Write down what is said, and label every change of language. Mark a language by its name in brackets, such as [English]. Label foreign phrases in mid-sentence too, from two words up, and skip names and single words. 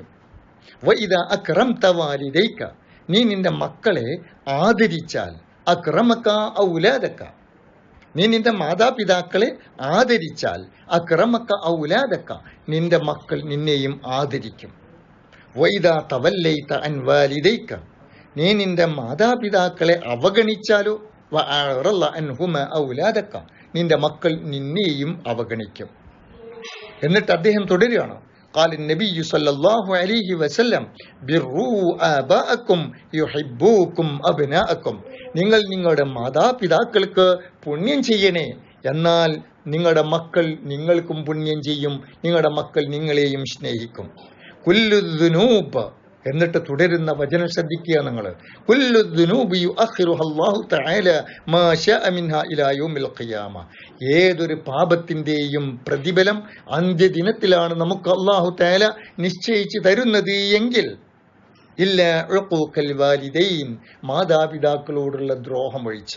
[Arabic] إذا أكرمت والديك, [Malayalam] നീ നിന്റെ മക്കളെ ആദരിച്ചാൽ [Arabic] أكرمك أولادك, [Malayalam] നീ നിന്റെ മാതാപിതാക്കളെ ആദരിച്ചാൽ [Arabic] أكرمك أولادك, [Malayalam] നിന്റെ മക്കൾ നിന്നെയും ആദരിക്കും. [Arabic] وإذا توليت عن والديك, [Malayalam] നീ നിന്റെ മാതാപിതാക്കളെ അവഗണിച്ചാലോ [Arabic] وأعرض عنهما أولادك, [Malayalam] നിന്റെ മക്കൾ നിന്നെയും അവഗണിക്കും. എന്നിട്ട് അദ്ദേഹം തുടരുകയാണ്. [Arabic] قال النبي صلى الله عليه وسلم بروا آباءكم يحبوكم أبناءكم, [Malayalam] നിങ്ങൾ നിങ്ങളുടെ മാതാപിതാക്കൾക്ക് പുണ്യം ചെയ്യണേ, എന്നാൽ നിങ്ങളുടെ മക്കൾ നിങ്ങൾക്കും പുണ്യം ചെയ്യും, നിങ്ങളുടെ മക്കൾ നിങ്ങളെയും സ്നേഹിക്കും. [Arabic] كل ذنوب, [Malayalam] എന്നിട്ട് തുടരുന്ന വചനം ശ്രദ്ധിക്കുക നിങ്ങൾ. [Arabic] كل ذنوب يؤخرها الله تعالى ما شاء منها إلى يوم القيامة, [Malayalam] ഏതൊരു പാപത്തിന്റെയും പ്രതിഫലം അന്ത്യദിനത്തിലാണ് നമുക്ക് അല്ലാഹു തആല നിശ്ചയിച്ചു തരുന്നത് എങ്കിൽ [Arabic] إلا عقوق الوالدين, [Malayalam] മാതാപിതാക്കളോടുള്ള ദ്രോഹം ഒഴിച്ച്.